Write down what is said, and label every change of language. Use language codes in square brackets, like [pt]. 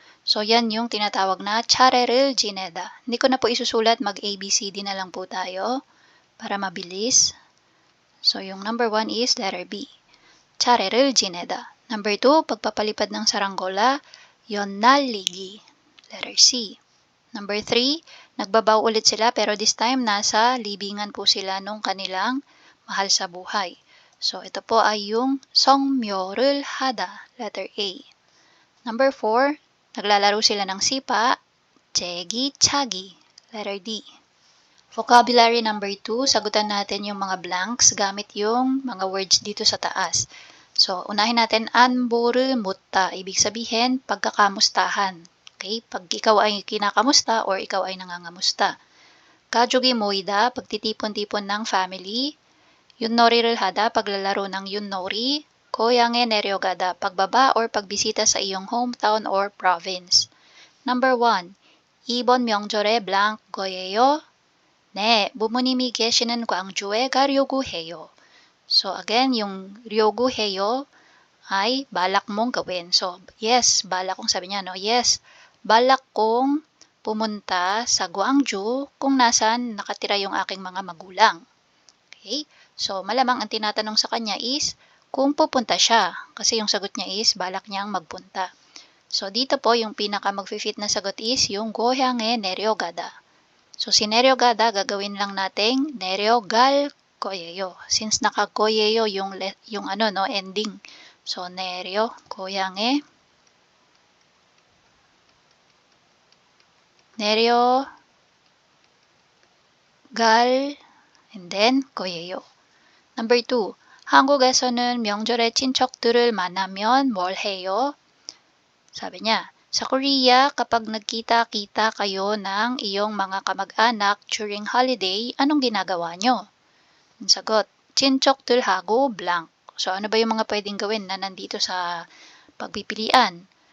[tl] So, yan yung tinatawag na [ko] chare를 지내다. [tl] Hindi ko na po isusulat, mag-ABCD na lang po tayo para mabilis. So, yung number 1 is letter B. [ko] chare를 지내다. [tl] Number 2, pagpapalipad ng saranggola, yon naligi. Letter C. Number 3, nagbabaw ulit sila pero this time nasa libingan po sila nung kanilang mahal sa buhay. So, ito po ay yung [ko] 성묘를 하다, [tl] letter A. Number 4, naglalaro sila ng sipa, [ko] 제기차기, [tl] letter D. Vocabulary number 2, sagutan natin yung mga blanks gamit yung mga words dito sa taas. So, unahin natin [ko] 안부를 묻다, [tl] ibig sabihin pagkakamustahan. Okay? Pag ikaw ay kinakamusta or ikaw ay nangangamusta. [ko] 가족이 모이다, [tl] pagtitipon-tipon ng family. [ko] 윷놀이를 하다, [tl] paglalaro ng 윷놀이. [ko] 고향에 내려가다, [tl] pagbaba or pagbisita sa iyong hometown or province. [ko] Number 1, 이번 명절에 blank 거예요? 네, 부모님이 계시는 광주에 가려고 해요. [tl] So again, yung ryogu heyo ay balak mong gawin. So, yes, balak kong sabi niya, no? Yes, balak kong pumunta sa Gwangju kung nasan nakatira yung aking mga magulang. Okay? So, malamang ang tinatanong sa kanya is kung pupunta siya. Kasi yung sagot niya is balak niyang magpunta. So, dito po yung pinaka mag-fit na sagot is yung [ko] gohyang에 내려가다. [tl] So, si 내려가다 gagawin lang nating [ko] 내려갈 거예요. [tl] Since naka-거예요 yung ending. [ko] So, 내려, 고향에 내려갈 and then 거예요. Number 2, 한국에서는 명절에 친척들을 만나면 뭘 해요? [tl] Sabi niya, sa Korea, kapag nagkita-kita kayo ng iyong mga kamag-anak during holiday, anong ginagawa nyo? Ang sagot, [ko] 친척들하고 [tl] blank. So, ano ba yung mga pwedeng gawin na nandito sa pagpipilian?